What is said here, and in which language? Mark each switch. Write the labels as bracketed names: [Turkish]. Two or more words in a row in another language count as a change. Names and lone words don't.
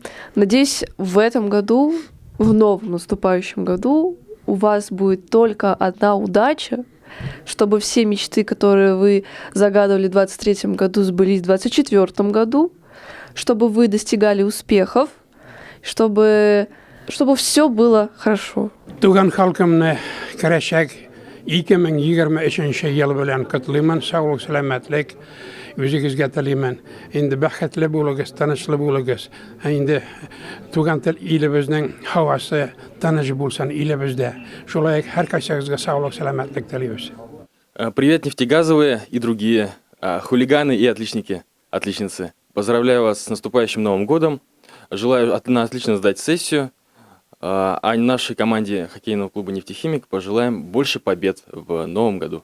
[Russian] Надеюсь, в этом году, в новом наступающем году, у вас будет только одна удача, чтобы все мечты, которые вы загадывали в 2023 году, сбылись в 2024 году, чтобы вы достигали успехов, чтобы все было хорошо. [Tatar] Туган халкымны керешек 2023 ел белән котлыймын, саулык, сәламәтлек үзегезгә телимен. Инде бәхетле булыгыз, тынычлы булыгыз. Инде туган тел илебезнең һавасы тыныч булсын илебездә. Шулай һәркайсыгызга саулык, сәламәтлек телибез. [Russian] Привет, нефтегазовые и другие хулиганы и отличники, отличницы. Поздравляю вас с наступающим Новым годом. Желаю отлично сдать сессию. А нашей команде хоккейного клуба «Нефтехимик» пожелаем больше побед в новом году.